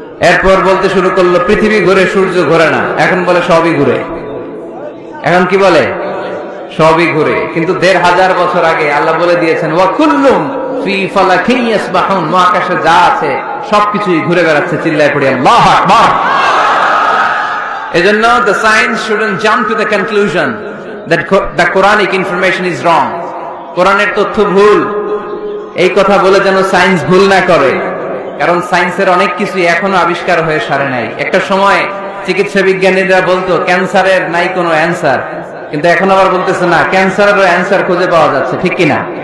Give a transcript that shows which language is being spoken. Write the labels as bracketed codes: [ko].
[bn] এরপর বলতে শুরু করলো পৃথিবী ঘুরে, সূর্য ঘুরে না। এখন বলে সবই ঘুরে। এখন কি বলে? সবই ঘুরে। কিন্তু ১৫০০ বছর আগে আল্লাহ বলে দিয়েছেন [ar] ওয়া কুল্লুম ফি ফালাকিন ইয়াসবাহুন, [bn] মহাকাশে যা আছে সবকিছুই ঘুরে বেড়াচ্ছে। চিল্লায় পড়ি আল্লাহু আকবার। এজন্য [en] the science shouldn't jump to the conclusion that the Quranic information is wrong. [bn] কোরআনের তথ্য ভুল, এই কথা বলে যেন সায়েন্স ভুল না করে। কারণ সায়েন্সের অনেক কিছু এখনো আবিষ্কার হয়ে সারে নাই। একটা সময় চিকিৎসা বিজ্ঞানীরা বলতো ক্যান্সারের নাই কোনো অ্যান্সার, কিন্তু এখন আবার বলতেছে না, ক্যান্সারেরও অ্যান্সার খুঁজে পাওয়া যাচ্ছে। ঠিক কিনা?